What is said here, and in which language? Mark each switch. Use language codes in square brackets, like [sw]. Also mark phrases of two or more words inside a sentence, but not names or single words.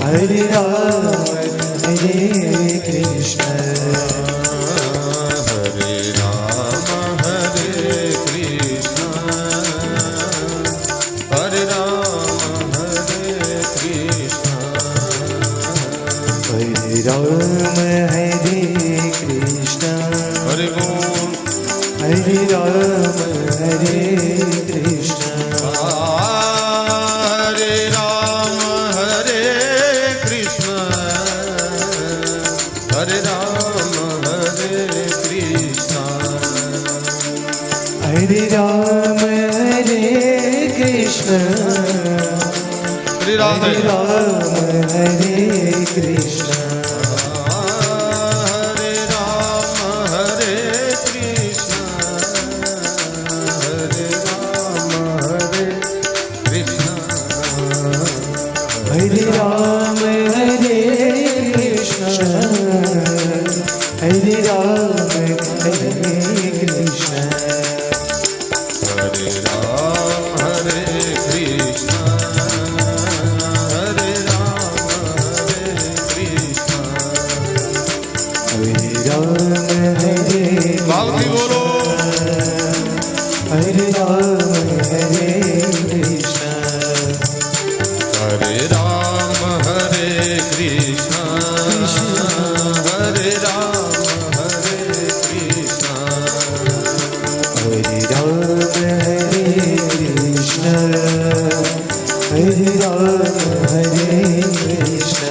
[hi] हरे राम हरे कृष्ण हरे राम हरे कृष्ण हरे राम हरे कृष्ण Ram Hare Krishna हरि बोल Hare Ram Hare Krishna हरे राम हरे कृष्ण हरे राम हरे कृष्ण Hare Ram Hare Krishna श्री राधे Hare Ram Hare Krishna हरे राम हरे कृष्ण हरे राम हरे कृष्ण Hare Ram Hare Krishna Hare Ram Hare Krishna हरे राम हरे कृष्ण हरे राम हरे कृष्ण Hare Ram Hare बालकी बोलो Hare Ram Hare Krishna हरे राम हरे कृष्ण हरे राम हरे कृष्ण Hare Ram Hare Krishna Hare Ram Hare Krishna